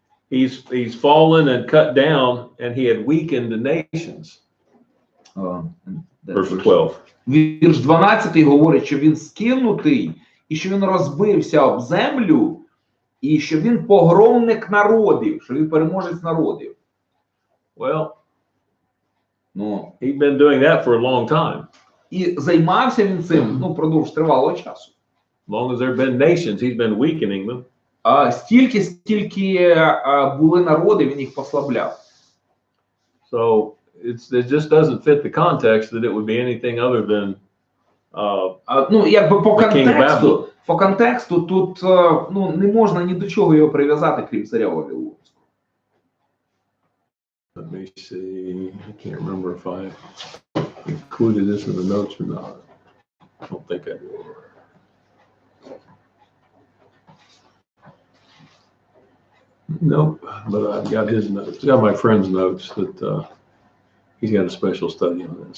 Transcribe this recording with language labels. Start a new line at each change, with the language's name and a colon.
English: he's fallen and cut down, and he had weakened the nations. Verse 12.
Ukrainian: Вірш 12 говорить, що він скинутий, і що він розбився об землю, і що він погромник народів, що він переможець народів.
English: Well, he'd been doing that for a long time.
Ukrainian: І займався він цим, впродовж тривалого часу.
English: As long as there have been nations, he's been weakening them.
Ukrainian: Скільки були народи, він їх послабляв.
English: So it just doesn't fit the context that it would be anything other than
Ukrainian: Ну, якби
English: Babylon.
Ukrainian: по контексту тут ну, не можна ні до чого його прив'язати, крім царя Вавилонського.
English: Let me see. I can't remember if I included this in the notes or not. I don't think I did. Nope, but I've got his notes. I got my friend's notes that he's got a special study on this.